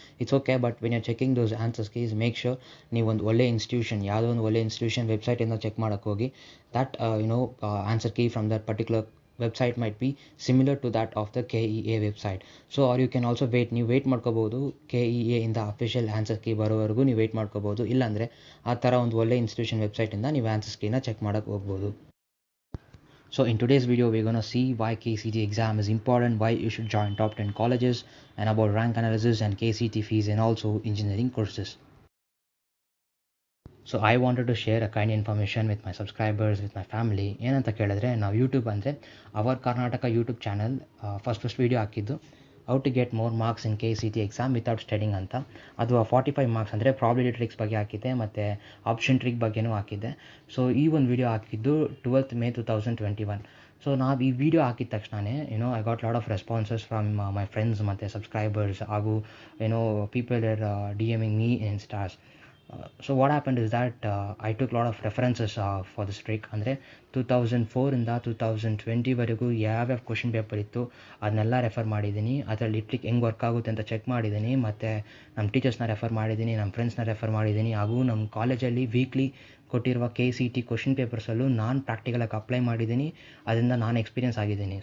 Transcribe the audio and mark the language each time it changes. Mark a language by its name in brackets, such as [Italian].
[English] it's okay, but when you checking those answers keys make sure [Kannada] ನೀವು ಒಂದು ಒಳ್ಳೆ institution, ಯಾವುದೋ ಒಂದು ಒಳ್ಳೆ ಇನ್ಸ್ಟಿಟ್ಯೂಷನ್ ವೆಬ್ಸೈಟಿಂದ ಚೆಕ್ ಮಾಡೋಕ್ಕೆ ಹೋಗಿ [English] That answer key from that particular website might be similar to that of the KEA website. So or you can also [Kannada] ನೀವು wait ಮಾಡ್ಕೋಬೋದು, KEA ಇಂದ ಅಫಿಷಿಯಲ್ ಆನ್ಸರ್ ಕೀ ಬರೋವರೆಗೂ ನೀವು ವೇಟ್ ಮಾಡ್ಕೋಬೋದು. ಇಲ್ಲಾಂದರೆ ಆ ಥರ ಒಂದು ಒಳ್ಳೆ ಇನ್ಸ್ಟಿಟ್ಯೂಷನ್ ವೆಬ್ಸೈಟಿಂದ ನೀವು ಆನ್ಸರ್ಸ್ ಕೀನ ಚೆಕ್ ಮಾಡೋಕ್ಕೆ ಹೋಗ್ಬೋದು. [English] So in today's video we're going to see why KCET exam is important, why you should join top 10 colleges, and about rank analysis and KCET fees and also engineering courses. So I wanted to share a kind information with my subscribers, with my family. [Kannada] ಏನಂತ ಕೇಳಿದ್ರೆ, ನಾವು YouTube ಅಂದರೆ hour Karnataka YouTube channel first video ಹಾಕಿದ್ದು [English] how to get more marks in KCET exam without studying [Kannada] ಅಂತ. ಅದು 45 marks ಅಂದರೆ probability tricks ಬಗ್ಗೆ ಹಾಕಿದ್ದೆ ಮತ್ತು ಆಪ್ಷನ್ ಟ್ರಿಕ್ ಬಗ್ಗೆನೂ ಹಾಕಿದ್ದೆ. ಸೊ ಈ ಒಂದು ವಿಡಿಯೋ ಹಾಕಿದ್ದು 12th May 2021. ಸೊ ನಾವು ಈ ವಿಡಿಯೋ ಹಾಕಿದ ತಕ್ಷಣವೇ [English] I got lot of responses from my friends [Kannada] ಮತ್ತು ಸಬ್ಸ್ಕ್ರೈಬರ್ಸ್, ಹಾಗೂ people are DMing me in stars. [English] So what happened is that I took a lot of references for this trick. [Kannada] ಅಂದರೆ 2004 ಇಂದ 2020 ವರೆಗೂ ಯಾವ್ಯಾವ ಕ್ವಶನ್ ಪೇಪರ್ ಇತ್ತು ಅದನ್ನೆಲ್ಲ refer ಮಾಡಿದ್ದೀನಿ. ಅದರಲ್ಲಿ ಟ್ರಿಕ್ ಹೆಂಗೆ ವರ್ಕ್ ಆಗುತ್ತೆ ಅಂತ ಚೆಕ್ ಮಾಡಿದ್ದೀನಿ, ಮತ್ತು ನಮ್ಮ ಟೀಚರ್ಸ್ನ ರೆಫರ್ ಮಾಡಿದ್ದೀನಿ, ನಮ್ಮ ಫ್ರೆಂಡ್ಸ್ನ ರೆಫರ್ ಮಾಡಿದ್ದೀನಿ, ಹಾಗೂ ನಮ್ಮ ಕಾಲೇಜಲ್ಲಿ ವೀಕ್ಲಿ ಕೊಟ್ಟಿರುವ KCET ಕ್ವಶನ್ ಪೇಪರ್ಸಲ್ಲೂ ನಾನು ಪ್ರಾಕ್ಟಿಕಲಾಗಿ ಅಪ್ಲೈ ಮಾಡಿದ್ದೀನಿ, ಅದರಿಂದ ನಾನು ಎಕ್ಸ್ಪೀರಿಯನ್ಸ್ ಆಗಿದ್ದೀನಿ.